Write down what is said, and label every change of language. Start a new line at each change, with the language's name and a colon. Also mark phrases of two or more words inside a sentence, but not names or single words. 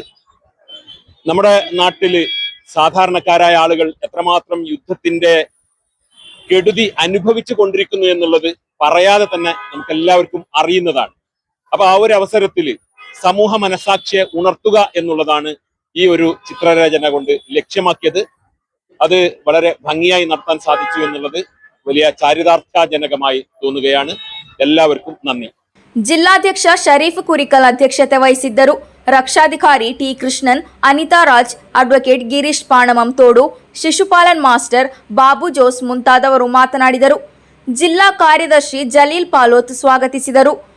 Malayalam: നമ്മുടെ നാട്ടില് സാധാരണക്കാരായ ആളുകൾ എത്രമാത്രം യുദ്ധത്തിന്റെ കെടുതി അനുഭവിച്ചു കൊണ്ടിരിക്കുന്നു എന്നുള്ളത് പറയാതെ തന്നെ നമുക്ക് എല്ലാവർക്കും അറിയുന്നതാണ്. അപ്പൊ ആ ഒരു അവസരത്തിൽ സമൂഹ മനസാക്ഷിയെ ഉണർത്തുക എന്നുള്ളതാണ് ഈ ഒരു ചിത്രരചന കൊണ്ട് ലക്ഷ്യമാക്കിയത്. അത് വളരെ ഭംഗിയായി നടത്താൻ സാധിച്ചു എന്നുള്ളത് വലിയ ചാരിതാർത്ഥ്യജനകമായി തോന്നുകയാണ്. എല്ലാവർക്കും നന്ദി.
Kannada: ಜಿಲ್ಲಾಧ್ಯಕ್ಷ ಶರೀಫ್ ಕುರಿಕಲ್ ಅಧ್ಯಕ್ಷತೆ ವಹಿಸಿದ್ದರು. ರಕ್ಷಾಧಿಕಾರಿ ಟಿ ಕೃಷ್ಣನ್, ಅನಿತಾ ರಾಜ್, ಅಡ್ವೊಕೇಟ್ ಗಿರೀಶ್ ಪಾಣಮಂ ತೋಡು, ಶಿಶುಪಾಲನ್ ಮಾಸ್ಟರ್, ಬಾಬು ಜೋಸ್ ಮುಂತಾದವರು ಮಾತನಾಡಿದರು. ಜಿಲ್ಲಾ ಕಾರ್ಯದರ್ಶಿ ಜಲೀಲ್ ಪಾಲೋತ್ ಸ್ವಾಗತಿಸಿದರು.